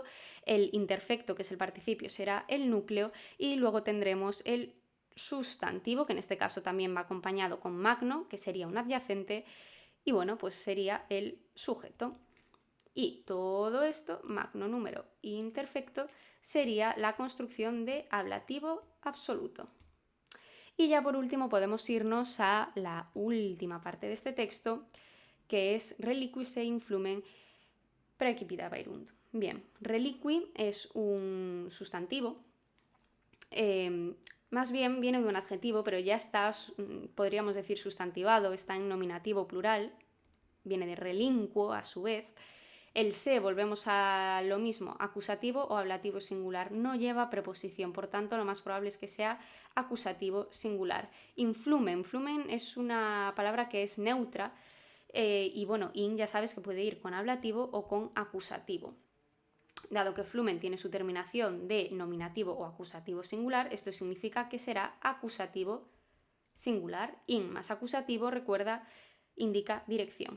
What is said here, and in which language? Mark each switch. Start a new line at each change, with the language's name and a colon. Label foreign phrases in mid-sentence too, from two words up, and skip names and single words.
Spanish: El imperfecto, que es el participio, será el núcleo y luego tendremos el sustantivo, que en este caso también va acompañado con magno, que sería un adyacente, y bueno, pues sería el sujeto. Y todo esto,
Latin: magno número imperfecto,
Spanish: sería la construcción de ablativo absoluto. Y ya por último podemos irnos a la última parte de este texto, que es
Latin: reliqui se influmen praecipitaverunt.
Spanish: Bien, reliqui es un sustantivo. más bien viene de un adjetivo, pero ya está, podríamos decir, sustantivado, está en nominativo plural, viene de relinquo a su vez. El se, volvemos a lo mismo, acusativo o ablativo singular, no lleva preposición, por tanto lo más probable es que sea acusativo singular. Influmen, flumen es una palabra que es neutra y bueno, in ya sabes que puede ir con ablativo o con acusativo. Dado que flumen tiene su terminación de nominativo o acusativo singular, esto significa que será acusativo singular. In más acusativo, recuerda, indica dirección.